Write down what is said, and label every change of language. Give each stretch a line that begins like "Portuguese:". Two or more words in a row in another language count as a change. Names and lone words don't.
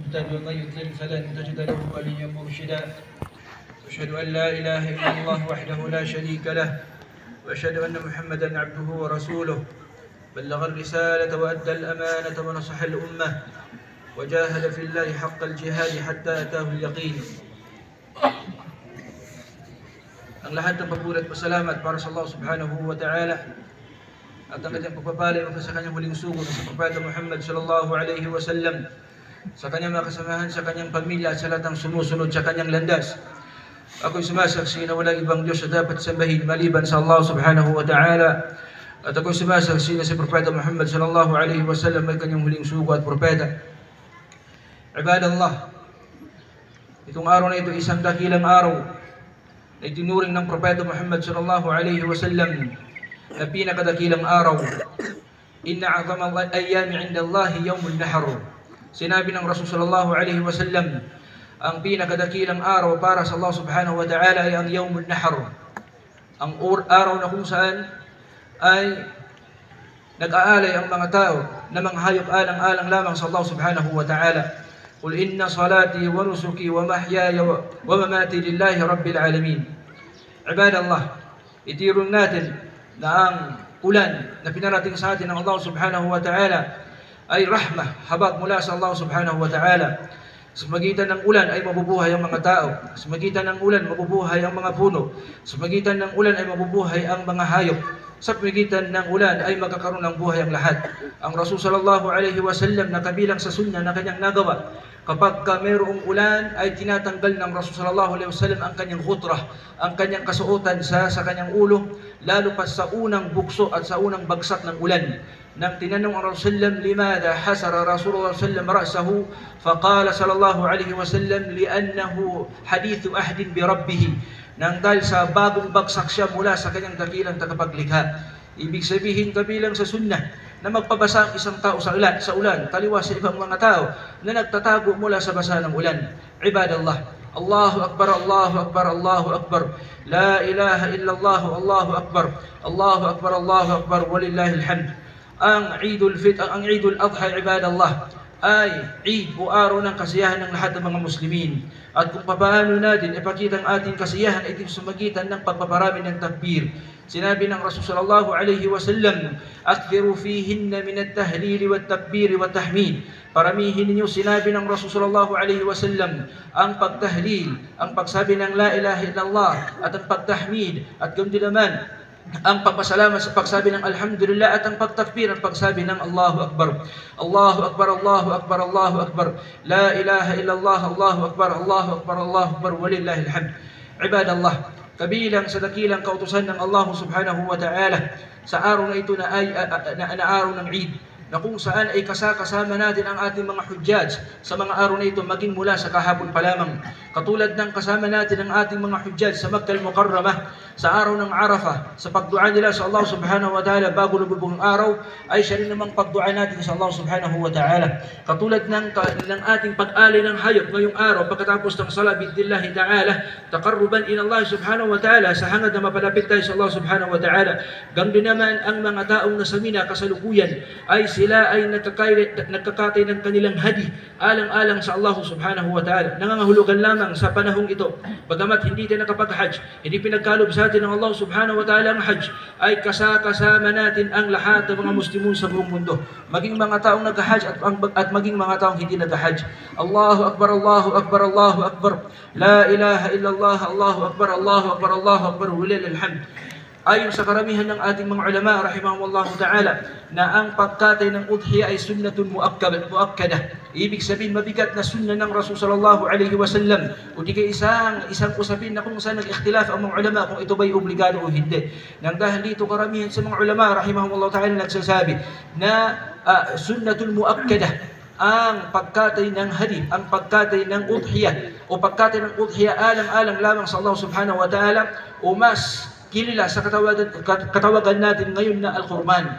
Arabic: المهتد ومن يضلل فلن تجد له وليا مرشدا. أشهد أن لا إله إلا الله وحده لا شريك له وأشهد أن محمدا عبده ورسوله بلغ الرسالة وأدى الأمانة ونصح الأمة وجاهد في الله حق الجهاد حتى أتاه اليقين.
Filipino: Ang lahat ng papuri at pasalamat para sa Allah
Arabic: سبحانه وتعالى
Filipino: at ang kanyang pagpapala ay sa kanyang huling sugo sa Propeta Muhammad
Arabic: صلى الله عليه وسلم,
Filipino: sa kanyang mga kasamahan, sa kanyang pamilya at sa lahat ng sumusunod sa kanyang landas. Ako'y sumasaksi na walang ibang Diyos na dapat sambahin maliban sa Allah
Arabic: سبحانه وتعالى,
Filipino: at ako'y sumasaksi na si Propeta Muhammad
Arabic: صلى الله عليه وسلم
Filipino: ay kanyang huling sugo at propeta. Ibadallah, itong araw na ito isang dakilang araw na itinuring ng Propeta Muhammad
Arabic: صلى الله عليه وسلم
Filipino: na pinakadakilang araw.
Arabic: إن أعظم الأيام عند الله يوم النحر.
Filipino: Sinabi ng Rasul
Arabic: صلى الله عليه وسلم,
Filipino: ang pinakadakilang araw para sa Allah
Arabic: سبحانه وتعالى
Filipino: ay ang
Arabic: يوم النحر.
Filipino: Ang araw na kung saan ay nag-aalay ang mga tao na mga hayop alang-alang lamang sa Allah
Arabic: سبحانه وتعالى. قل إن صلاتي ونسكي ومحياي ومماتي لله رب العالمين.
Filipino: Ibadallah, itirong natin na ang ulan na pinarating sa atin ng Allah
Arabic: سبحانه وتعالى
Filipino: ay rahmah, habag mula sa Allah
Arabic: سبحانه وتعالى.
Filipino: Sa magitan ng ulan ay mabubuhay ang mga tao. Sa magitan ng ulan mabubuhay ang mga puno. Sa magitan ng ulan ay mabubuhay ang mga hayop. Sa magitan ng ulan ay magkakaroon ng buhay ang lahat. Ang Rasul
Arabic: صلى الله عليه وسلم
Filipino: na kabilang sa sunnah na kanyang nagawa, kapag mayroong ulan ay tinatanggal ng Rasul
Arabic: صلى الله عليه وسلم
Filipino: ang kanyang khutrah, ang kanyang kasuotan sa kanyang ulo, lalo pa sa unang bugso at sa unang bagsak ng ulan. Nang tinanong ang
Arabic: رسول الله، لماذا حسر رسول الله صلى الله عليه وسلم رأسه، فقال صلى الله عليه وسلم، لأنه حديث عهد بربه.
Filipino: Nang dahil sa bagong bagsak siya mula sa kanyang dakilang tagapaglikha. Ibig sabihin kabilang sa sunnah na magpabasa ang isang tao sa ulan, taliwas sa ibang mga tao na nagtatago mula sa basa ng ulan.
Arabic: عباد الله، الله أكبر، الله أكبر، الله أكبر، لا إله إلا الله، الله أكبر، الله أكبر، الله أكبر، ولله الحمد.
Filipino: Ang Eidul Adha, ibadallah, ay Eid o araw ng kasiyahan ng lahat ng mga Muslimin. At kung paano natin ipakita ang ating kasiyahan ay sa magitan ng pagpaparami ng takbir. Sinabi ng Rasul
Arabic: صلى الله عليه وسلم, أكثروا فيهن من التهليل والتكبير والتحميد.
Filipino: Paramihin ninyo, sinabi ng Rasul
Arabic: صلى الله عليه وسلم,
Filipino: ang pagtahlil, ang pagsabi ng
Arabic: لا إله إلا الله
Filipino: at ang pagtahmid, at kundi naman ang pagpasalamat sa pagsabi ng alhamdulillah at ang pagtakbir, ang pagsabi ng
Arabic: الله أكبر. الله أكبر، الله أكبر، الله أكبر، لا إله إلا الله، الله أكبر، الله أكبر، الله أكبر, ولله الحمد.
Filipino: Ibadallah, kabilang sa dakilang kautusan ng Allah
Arabic: سبحانه وتعالى
Filipino: sa araw na ito na ay araw ng Eid, na kung saan ay kasama natin ang ating mga hujjaj sa mga araw na ito maging mula sa kahapon pa lamang. Katulad ng kasama natin ang ating mga hujjaj sa Makkah al-Mukarramah sa araw ng Arafah, sa pagdua nila sa Allah
Arabic: سبحانه وتعالى
Filipino: bago lumubog ang araw, ay siya rin namang pagdua natin sa Allah
Arabic: سبحانه وتعالى.
Filipino: Katulad ng ating pag-alay ng hayop ngayong araw pagkatapos ng
Arabic: صلاة بإذن الله تعالى، تقربا إلى الله سبحانه وتعالى,
Filipino: sa hangad na mapalapit tayo sa Allah
Arabic: سبحانه وتعالى.
Filipino: Ganun naman ang mga taong nasa Mina kasalukuyan ay sila ay nagkakatay ng kanilang hadi alang-alang sa Allah
Arabic: سبحانه وتعالى.
Filipino: Nangangahulugan lamang sa panahong ito, bagamat hindi tayo nakapag-hajj, hindi pinagkalob sa atin ng Allah
Arabic: سبحانه وتعالى
Filipino: ang hajj, ay kasama natin ang lahat ng mga Muslimun sa buong mundo, maging mga taong nag-hajj at maging mga taong hindi nag-hajj.
Arabic: الله أكبر، الله أكبر، الله أكبر، لا إله إلا الله، الله أكبر، الله أكبر، الله أكبر، ولله الحمد.
Filipino: Ayon sa karamihan ng ating mga ulama
Arabic: رحمهم الله تعالى,
Filipino: na ang pagkatay ng udhiya ay
Arabic: سنة مؤكدة.
Filipino: Ibig sabihin mabigat na sunnah ng Rasul
Arabic: صلى الله عليه وسلم,
Filipino: o di kay isang usapin na kung saan nag-ikhtilaf ang mga ulama kung ito ba'y obligado o hindi. Nang dahil dito karamihan sa mga ulama
Arabic: رحمهم الله تعالى
Filipino: nagsasabi na
Arabic: سنة مؤكدة
Filipino: ang pagkatay ng hadi, ang pagkatay ng udhiya o pagkatay ng udhiya alang-alang lamang sa Allah
Arabic: سبحانه وتعالى,
Filipino: o mas kilala sa katawagan natin ngayon na Al-Qurban.